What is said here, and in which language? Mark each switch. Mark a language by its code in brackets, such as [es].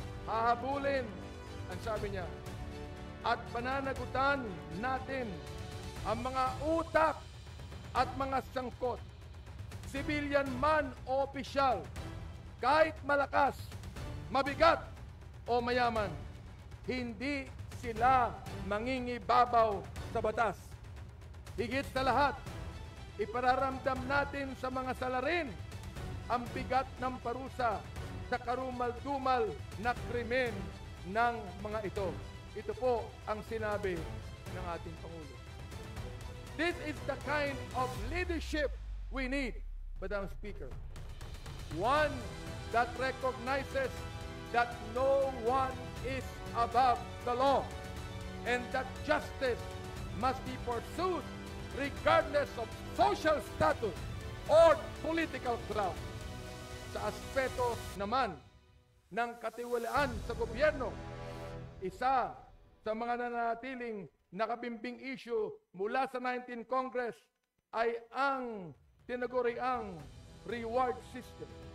[tl] Hahabulin, ang sabi niya, at pananagutan natin ang mga utak at mga sangkot, civilian man o opisyal, kahit malakas, mabigat o mayaman, hindi sila mangingibabaw sa batas. Higit sa lahat, ipararamdam natin sa mga salarin ang bigat ng parusa sa karumal-dumal na krimen ng mga ito. Ito po ang sinabi ng ating Pangulo. [en] This is the kind of leadership we need, Madam Speaker. One that recognizes that no one is above the law and that justice must be pursued regardless of social status or political clout. [tl] Sa aspeto naman ng katiwalaan sa gobyerno, isa sa mga nananatiling nakabimbing issue mula sa 19th Congress ay ang tinaguriang reward system.